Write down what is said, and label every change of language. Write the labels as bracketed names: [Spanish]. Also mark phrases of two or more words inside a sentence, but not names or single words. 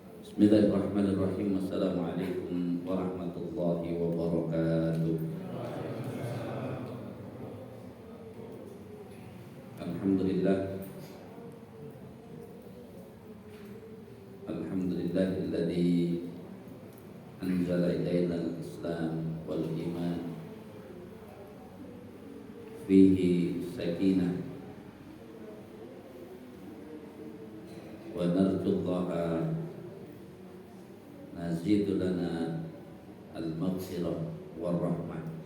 [Arabic] بسم الله الرحمن الرحيم السلام عليكم ورحمة الله وبركاته. Alhamdulillah. الحمد لله الذي أنزل إلينا الإسلام والإيمان فيه سكينة ونرجو الله نزيد لنا المغفرة والرحمة.